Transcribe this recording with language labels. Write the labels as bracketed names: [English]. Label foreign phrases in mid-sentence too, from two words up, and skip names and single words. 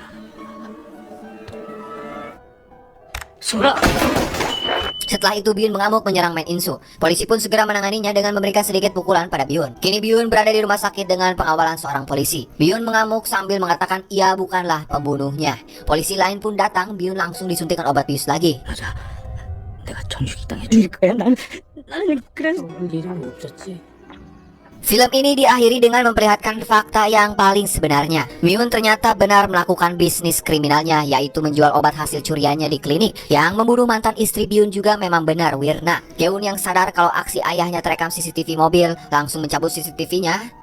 [Korean] 소라! [Indonesian] Setelah itu Byun mengamuk menyerang Men In-soo. Polisi pun segera menanganinya dengan memberikan sedikit pukulan pada Byun. Kini Byun berada di rumah sakit dengan pengawalan seorang polisi. Byun mengamuk sambil mengatakan ia bukanlah pembunuhnya. Polisi lain pun datang, Byun langsung disuntikan obat bius lagi. [Korean] 맞아. 내가 정식이 당해 줄 거야. 나는 그래서 일은 없었지. [Indonesian] Film ini diakhiri dengan memperlihatkan fakta yang paling sebenarnya. Myun ternyata benar melakukan bisnis kriminalnya, yaitu menjual obat hasil curiannya di klinik. Yang membunuh mantan istri Byun juga memang benar Wirna. Keun yang sadar kalau aksi ayahnya terekam CCTV mobil, langsung mencabut CCTV-nya.